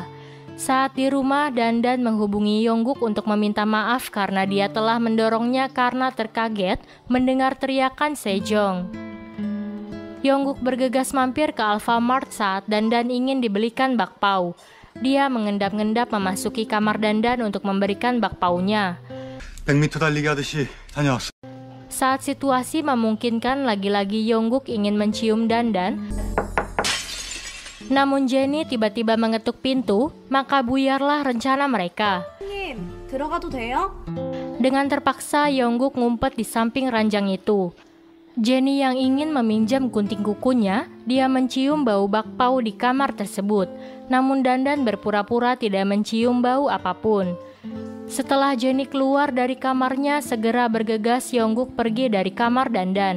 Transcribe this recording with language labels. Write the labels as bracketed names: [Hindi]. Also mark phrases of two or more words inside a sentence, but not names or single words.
[Indonesian] Saat di rumah, Dandan menghubungi Yongguk untuk meminta maaf karena dia telah mendorongnya karena terkaget mendengar teriakan Sejong. Yongguk bergegas mampir ke Alfamart saat Dandan ingin dibelikan bakpao. Dia mengendap-endap memasuki kamar Dandan untuk memberikan bakpaunya. [Korean] 100m 달리기 하듯이 다녀왔어. [Indonesian] Saat situasi memungkinkan, lagi-lagi Yongguk ingin mencium Dandan. Namun Jenny tiba-tiba mengetuk pintu, maka buyarlah rencana mereka. [Korean] 들어가도 돼요? [Indonesian] Dengan terpaksa, Yongguk ngumpet di samping ranjang itu. Jenny yang ingin meminjam gunting kukunya, dia mencium bau bakpao di kamar tersebut. Namun Dandan berpura-pura tidak mencium bau apapun. Setelah Jenny keluar dari kamarnya, segera bergegas Yongguk pergi dari kamar Dandan.